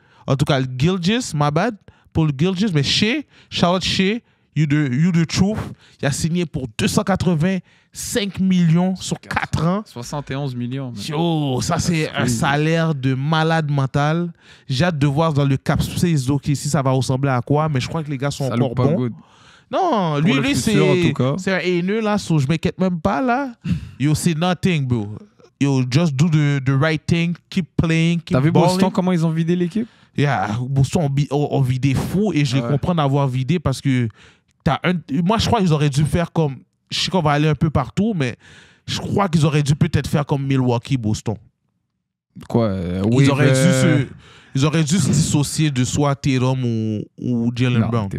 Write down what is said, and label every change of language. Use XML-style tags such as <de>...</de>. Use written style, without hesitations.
<fr>En tout cas, Gilgeous,</fr> <en>my bad,</en> <fr>pour le Gilgeous, mais Charlotte Shea,</fr> <en>you the truth,</en> <fr>il a signé pour 285 millions sur 4 ans. 71 millions. Yo, ça c'est un salaire de malade mental. J'ai hâte de voir dans le cap space d'OKC si ça va ressembler à quoi, mais je crois que les gars sont encore bons. Good. Non, lui c'est un haineux là, so je m'inquiète même pas là. Yo, c'est</fr> <en>nothing, bro. Yo, just do the right thing, keep playing, keep balling.</en> <fr>T'as vu Boston, comment ils ont vidé l'équipe? Yeah, Boston ont vidé fou et je les comprends d'avoir vidé parce que moi je crois qu'ils auraient dû faire comme, je sais qu'on va aller un peu partout, mais je crois qu'ils auraient dû peut-être faire comme Milwaukee, Boston. Quoi? Ils auraient dû se dissocier de soit Tatum ou Jaylen Brown.</fr>